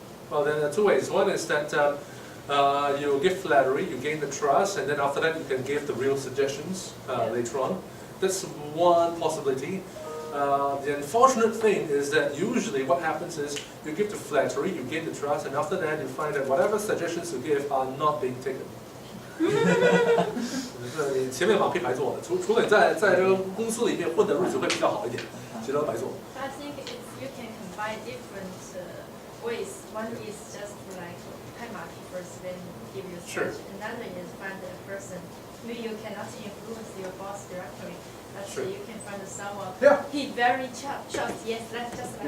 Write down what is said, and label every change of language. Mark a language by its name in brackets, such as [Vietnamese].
[English] Well, then there are 2 ways. One is that you give flattery, you gain the trust, and then after that you can give the real suggestions later on. That's one possibility. The unfortunate thing is that usually what happens is you give the flattery, you gain the trust, and after that you find that whatever suggestions you give are not being taken. [Chinese] 你前面马屁白做的，除了你在这个公司里面混的日子会比较好一点，其他都白做。 [English] I think you can combine different ways. One is just like [Chinese] 拍马屁 [English] first, then give you Sure. speech. Another is find a person. Maybe you cannot influence your boss directly, but Sure. you can find someone. Yeah. He very just yes, let's just like